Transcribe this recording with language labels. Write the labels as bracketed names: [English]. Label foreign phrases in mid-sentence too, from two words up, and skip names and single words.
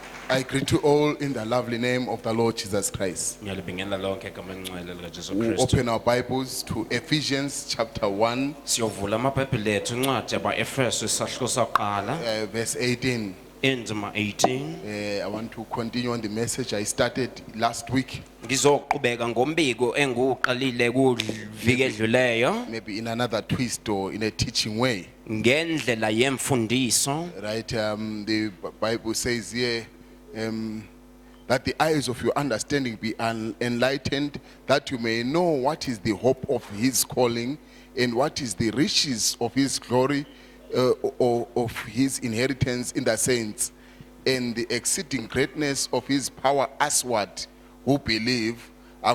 [English] I greet you all in the lovely name of the Lord Jesus Christ. [North Ndebele] Ngiyalibingelela lonke egameni encwele likaJesu [English] We [North Ndebele] Kristu. [English] open our Bibles to Ephesians chapter 1, [North Ndebele] Siyovula amabhayibheli ethu incwadi yaba-Efesu isahluko sokuqala [English] verse 18. [North Ndebele] indima 18. [English] I want to continue on the message I started last week, [North Ndebele] Ngizoqhubeka ngombiko engiwuqalile kuviki edluleyo [English] maybe in another twist or in a teaching way. [North Ndebele] ngendlela yemfundiso. [English] Right? The Bible says here that the eyes of your understanding be enlightened, that you may know what is the hope of his calling and what is the riches of his glory, or of his inheritance in the saints, and the exceeding greatness of his power usward who believe, according